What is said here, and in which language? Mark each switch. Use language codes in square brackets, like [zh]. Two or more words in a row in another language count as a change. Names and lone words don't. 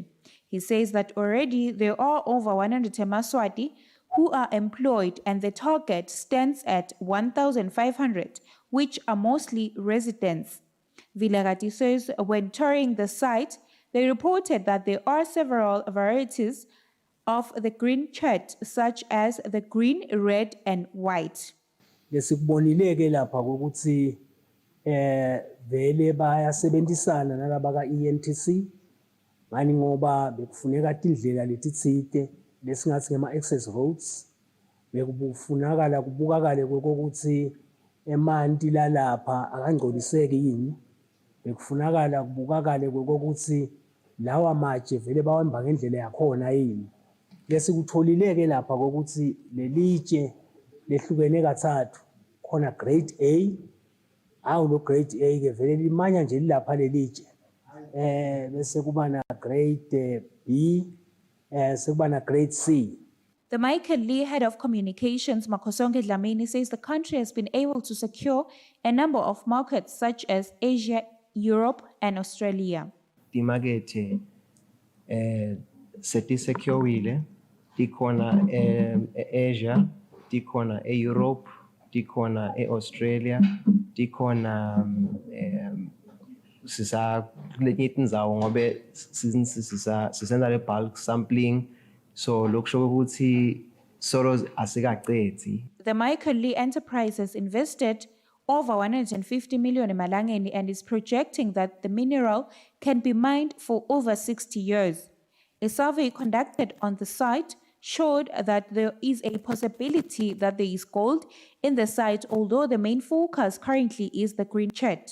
[en] He says that already there are over 100 Emaswati who are employed and the target stands at 1,500, which are mostly residents. Vilagati says when touring the site, they reported that there are several varieties of the green chert, such as the green, red, and white. [ss] Lesikubonileke lapha ukuthi vele bayasebenzisana nalaba ka-ENTC ngani ngoba bekufuneka indlela letitsite lesingathi ngema access roads bekufunakala kubukakale kokuthi emanti lalapha akangcoliseki yini bekufunakala kubukakale kokuthi lawa matshe vele bawamba ngendlela yakhona yini lesikutholileke lapha kokuthi lelitshe lehlukene kathathu khona [en] grade A [ss] lo [en] grade A [ss] ke vele limanya nje lapha lelitshe bese kuba na [en] grade B [ss] sekuba na [en] grade C. The Michael Lee, head of communications, Makosonge Dlamini, says the country has been able to secure a number of markets such as Asia, Europe, and Australia. The market [ss] setisecurile dikhona Asia, dikhona Europe, dikhona Australia, dikhona sisa kulenye indzawo ngobe sisenza le [en] bulk sampling [ss] so lokusho ukuthi solo asikaqedzi. [en] The Michael Lee enterprise has invested over 150 million emalangeni and is projecting that the mineral can be mined for over 60 years. A survey conducted on the site showed that there is a possibility that there is gold in the site, although the main focus currently is the green chert.